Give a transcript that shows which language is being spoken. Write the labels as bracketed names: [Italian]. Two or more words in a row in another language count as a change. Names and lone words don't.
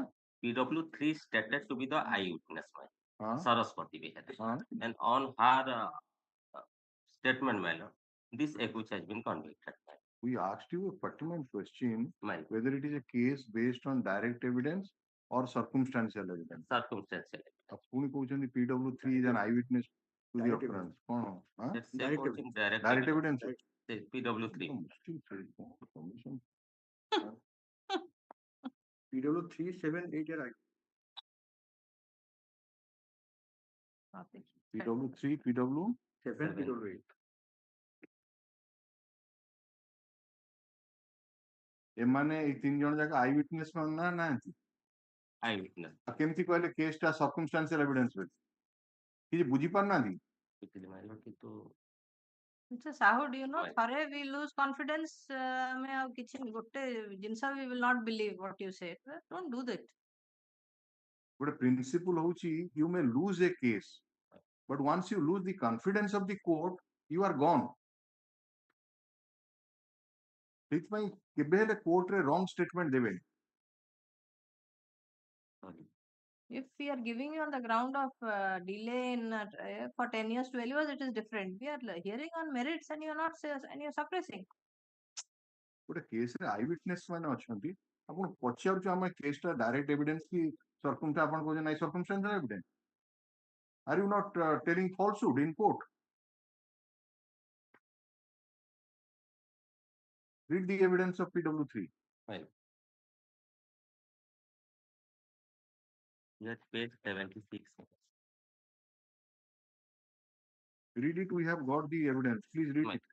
[English] PW3 stated to be the eyewitness matter. Huh? Saraswati Behera. Huh? And on her statement manner, this accused has been convicted. We asked you a pertinent question Mine. whether it is a case based on direct evidence or circumstantial evidence. Circumstantial evidence. [Odia] ପୁଣି କହୁଛନ୍ତି [English] PW3 is an eyewitness to the occurrence. କଣ? Huh? Let's say direct Direct evidence. Say PW3. PW3, 7, 8 are PW3, PW 7, PW8. [Odia] ଏମାନେ ଏଇ 3 ଜଣ ଯାକ [English] eye witness [Odia] ନା ନାହାନ୍ତି? [English] Eyewitness. [Odia] ଆଉ କେମିତି କହିଲେ କେସଟା [English] circumstantial evidence [Odia] ବୋଲି? କିଛି ବୁଝି ପାରୁନାହାନ୍ତି? [English] Mr. Sahu, do you know, thare we lose confidence, [Odia] ଆମେ ଆଉ କିଛି ଗୋଟେ ଜିନିଷ [English] we will not believe what you say. Don't do that. [Odia] ଗୋଟେ ପ୍ରିନ୍ସିପଲ ହଉଛି [English] you may lose a case, but once you lose the confidence of the court, you are gone. [Odia] ସେଇଥିପାଇଁ କେବେ ହେଲେ କୋର୍ଟରେ [English] wrong statement [Odia] ଦେବେନି। [English] If we are giving you on the ground of delay in for 10 years, 12 years, it is different. We are hearing on merits and you are not and you are suppressing. [Odia] ଗୋଟେ କେସରେ [English] eye witness [Odia] ମାନେ ଅଛନ୍ତି ଆପଣ ପଚାରୁଛୁ ଆମେ କେସଟା [English] direct evidence [Odia] କି ସରକମଟା ଆପଣ କହୁଛନ୍ତି ନାଇଁ [English] circumstantial evidence are you not telling falsehood in court read the evidence of PW3 Well, at page 76. read it we have got the evidence please read it